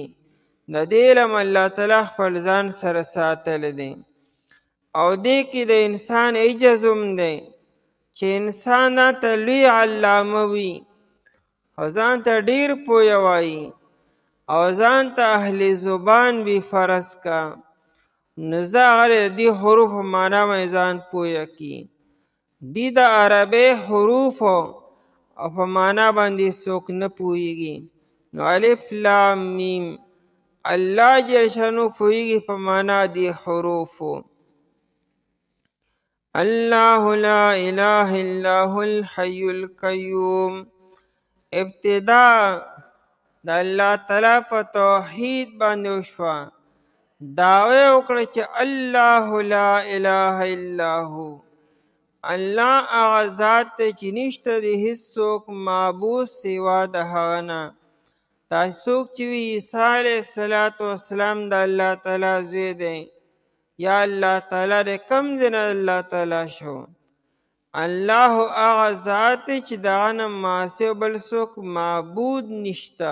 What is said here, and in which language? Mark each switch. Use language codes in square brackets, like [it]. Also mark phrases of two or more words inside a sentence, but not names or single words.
[ps] د دې علم الله تعالی خپل ځان سره ساتلی دی او دې کې د انسان عجز هم دی چې انسان ته لوی علامه وي او ځان ته ډېر پویه وایي او ځان ته اهل زبان وي فرض کا، نو زه هغه د دې حروفو معنا باندې ځان پویه کړي. دي د عربۍ حروفو او په معنا باندې څوک نه پوهیږي. نو الف لام میم الله جل شانو پوهیږي په معنا دی حروفو. [ar] الله لا اله الا هو الحي القیوم، [ps] ابتدا د الله تعالی په توحید باندې وشوه. دعوه وکړه چې [ar] الله لا اله الا هو، [ps] الله هغه ذات دی چې نشته د هیڅوک معبود سوا د هغه نه. تاسو څوک چې وي عیسی [ar] علیه السلام [ps] د الله تعالی زوی دی یا الله تعالی د کوم ځای نه الله تعالی شو؟ الله هغه ذات دی چې د هغه نه ما سوا بل څوک معبود نشته.